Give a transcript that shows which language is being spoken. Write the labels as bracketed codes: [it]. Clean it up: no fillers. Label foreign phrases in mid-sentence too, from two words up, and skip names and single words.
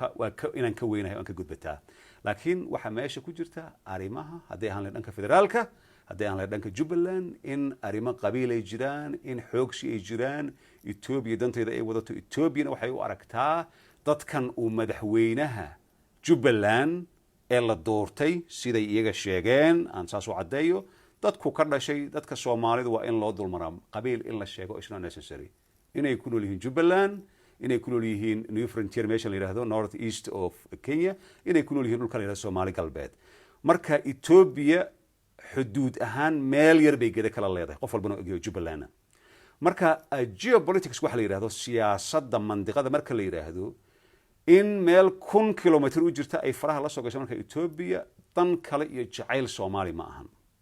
[so] inaan ka weynahay oo aan ka gudbataa laakiin waxa meesha ku jirta arimaha haddii aan la dhanka federaalka haddii aan la dhanka Jubbaland in arimo qabiil ay jiraan in xoogsi ay jiraan Ethiopia danteeda ay wadato Ethiopia waxay u aragtaa dadkan uu madaxweynaha Jubbaland ee la doortay siday iyaga sheegeen aan saas u cadeeyo dadku ka dhashay dadka Soomaalidu waa in loo dulmaraa qabiil in la sheego [en] is not necessary [so] inay ku nool yihiin Jubbaland inay ku nool yihiin New Frontier meesha la yiraahdo [en] north east of Kenya [so] inay ku nool yihiin dhulka la yiraahdo Soomaali galbeed marka Ethiopia xuduud ahaan meel yar bay gada kala leedahay qof walbana og Jubbaland marka geopolitics waxa la yiraahdo siyaasadda mandiqada marka la yiraahdo in meel 1,000 kilometer u jirta ay faraha la soo gasho marka Ethiopia dan kale iyo jacayl Soomaali ma ahan